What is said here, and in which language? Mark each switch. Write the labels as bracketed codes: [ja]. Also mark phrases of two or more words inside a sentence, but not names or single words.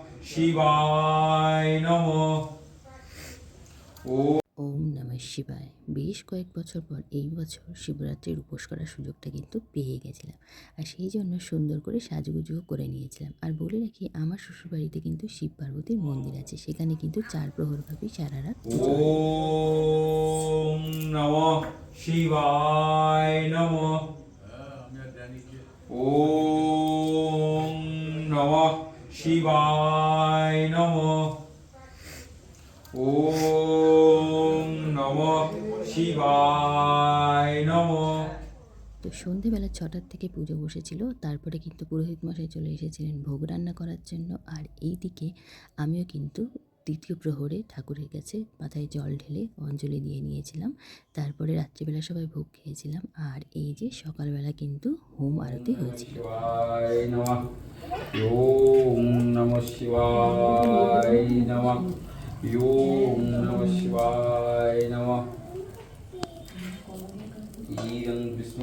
[sa] শিবায় নমঃ। ওম নমঃ শিবায়। [bn] বেশ কয়েক বছর পর এই বছর শিবরাত্রির উপোস করার সুযোগটা কিন্তু পেয়ে গেছিলাম, আর সেই জন্য সুন্দর করে সাজুগুজুও করে নিয়েছিলাম। আর বলে রাখি, আমার শ্বশুরবাড়িতে কিন্তু শিব পার্বতীর মন্দির আছে, সেখানে কিন্তু 4 প্রহরব্যাপী সারা রাত পুজো হয়। [sa] ওম নমঃ শিবায় নমঃ। ওম নমঃ শিবায় নমঃ। ওম নমঃ শিবায় নমঃ। [bn] তো সন্ধেবেলা 6টার থেকে পুজো বসেছিল, তারপরে কিন্তু পুরোহিত মশাই চলে এসেছিলেন ভোগ রান্না করার জন্য। আর এইদিকে আমিও কিন্তু দ্বিতীয় প্রহরে ঠাকুরের কাছে মাথায় জল ঢেলে অঞ্জলি দিয়ে নিয়েছিলাম। তারপরে রাত্রিবেলা সবাই ভোগ খেয়েছিলাম। আর এই যে সকালবেলা কিন্তু হোম আরতি হয়েছিল। [sa] শিবায় নমঃ। ওম নমঃ শিবায় নমঃ। ওম নমঃ শিবায় নমঃ। ইদং বিষ্ণু